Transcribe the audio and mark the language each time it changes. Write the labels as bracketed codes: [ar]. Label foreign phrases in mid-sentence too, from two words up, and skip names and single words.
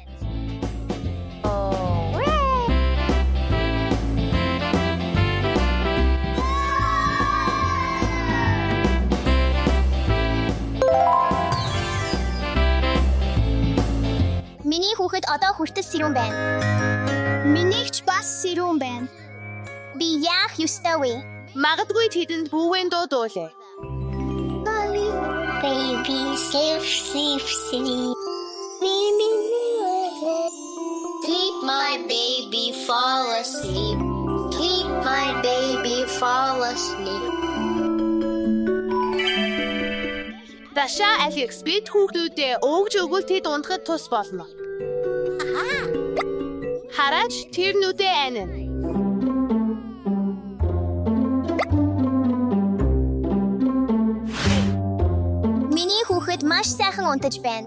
[mn] Миний хүүхэд одоо хүртэл сэрүүн байна. Минийч бас сэрүүн байна. Би яах ёстой вэ? Магадгүй тэдэнд бүүвэн дуудуулъя. [en] Baby, sleep. Sleep, my baby, fall asleep. Sleep, my baby, fall asleep. [mn] Даша, Alex, бид хүүхдүүдэд өгж өгвөл тэд унтахад тус болно. Хараач, тэр нүдээ анин. Миний хүүхэд маш сайхан унтаж байна.